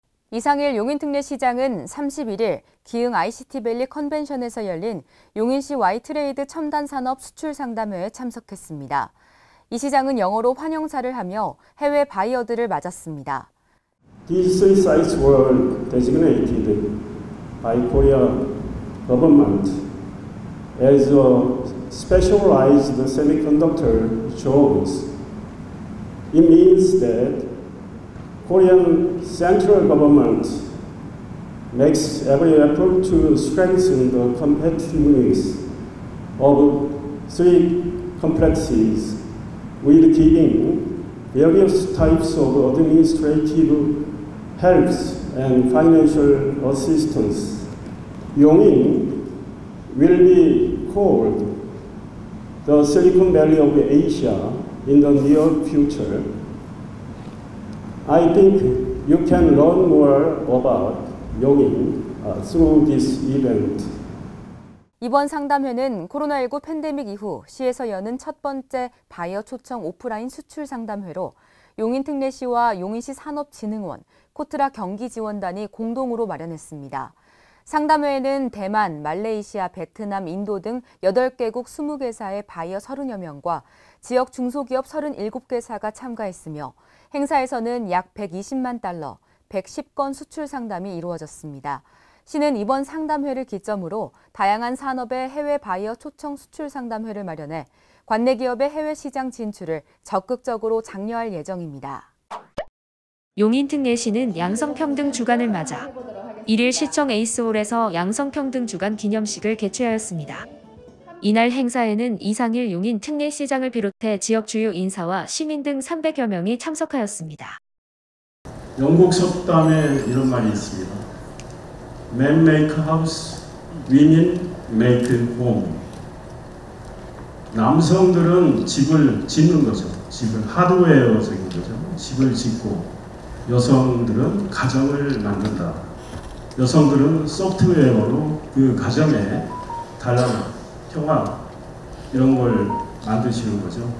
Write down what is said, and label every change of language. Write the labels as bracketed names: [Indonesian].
[Korean] 이상일 용인특례시장은 31일 기흥 ICT밸리 컨벤션에서 열린 용인시 Y트레이드 첨단산업 수출상담회에 참석했습니다. 이 시장은 영어로 환영사를 하며 해외 바이어들을 맞았습니다. [English] These three sites were designated by Korea government as a specialized semiconductor zones. It means that Korean central government makes every effort to strengthen the competitiveness of three complexes with giving various types of administrative help and financial assistance. Yongin will be called the Silicon Valley of Asia in the near future. I think you can learn more about Yongin through this event. [Korean] 이번 상담회는 코로나19 팬데믹 이후 시에서 여는 첫 번째 바이어 초청 오프라인 수출 상담회로 용인특례시와 용인시 산업진흥원, 코트라 경기지원단이 공동으로 마련했습니다. 상담회에는 대만, 말레이시아, 베트남, 인도 등 8개국 20개사의 바이어 30여 명과 지역 중소기업 37개사가 참가했으며 행사에서는 약 120만 달러, 110건 수출 상담이 이루어졌습니다. 시는 이번 상담회를 기점으로 다양한 산업의 해외 바이어 초청 수출 상담회를 마련해 관내 기업의 해외 시장 진출을 적극적으로 장려할 예정입니다. 용인특례시는 양성평등 주간을 맞아 1일 시청 에이스홀에서 양성평등 주간 기념식을 개최하였습니다. 이날 행사에는 이상일 용인특례시장을 비롯해 지역 주요 인사와 시민 등 300여 명이 참석하였습니다. 영국 속담에 이런 말이 있습니다. [English] Men make house, women make home. [Korean] 남성들은 집을 짓는 거죠. 집을 하드웨어적인 거죠. 집을 짓고 여성들은 가정을 만든다. 여성들은 소프트웨어로 그 가정에 단란함, 평화 이런 걸 만드시는 거죠.